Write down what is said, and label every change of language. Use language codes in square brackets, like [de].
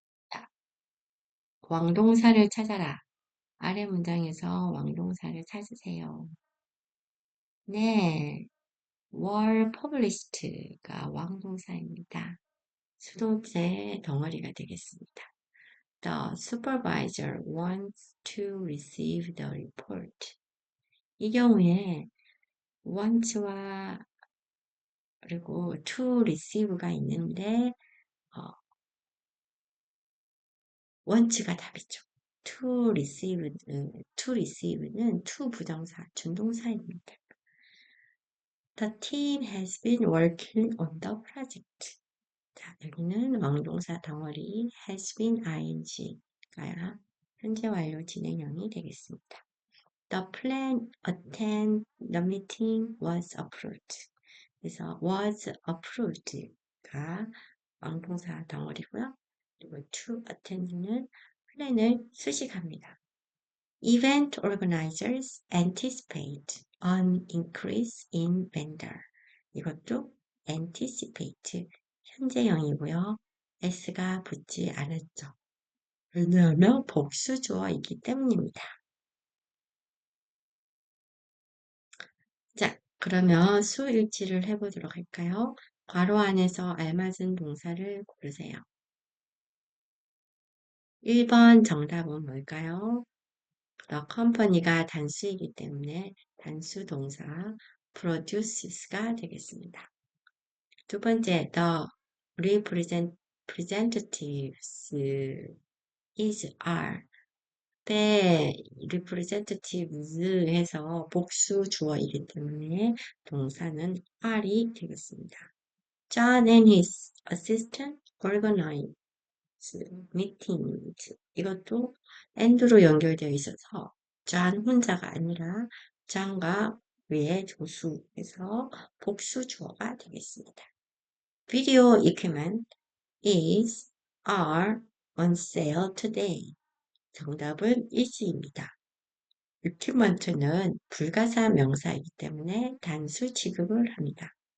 [ko] 자, 왕동사를 찾아라. 아래 문장에서 왕동사를 찾으세요. 네, were published가 왕동사입니다. 수동태 덩어리가 되겠습니다. [en] The supervisor wants to receive the report. [ko] 이 경우에 wants와 그리고 to receive가 있는데 wants가 답이죠. to receive는 to 부정사, 준동사입니다. [en] The team has been working on the project. [ko] 자, 여기는 왕동사 덩어리 has been ing가 현재 완료 진행형이 되겠습니다. [en] The plan attend the meeting was approved. [ko] 그래서 was approved가 왕동사 덩어리고요. 그리고 to attend는 플랜을 수식합니다. [en] Event organizers anticipate an increase in vendor. [ko] 이것도 anticipate 현재형이고요. s가 붙지 않았죠. 왜냐하면 복수주어이기 때문입니다. 자, 그러면 수일치를 해보도록 할까요? 괄호 안에서 알맞은 동사를 고르세요. 1번 정답은 뭘까요? [en] The company [ko] 가 단수이기 때문에 단수 동사 produces가 되겠습니다. 두 번째, [en] the representatives is are. [ko] 때 representatives 해서 복수 주어이기 때문에 동사는 are이 되겠습니다. [en] John and his assistant organize meetings. [ko] 이것도 and로 연결되어 있어서 John 혼자가 아니라 John과 외의 조수에서 복수 주어가 되겠습니다. [en] Video equipment is are on sale today. [ko] 정답은 is입니다. equipment는 불가사 명사이기 때문에 단수 취급을 합니다.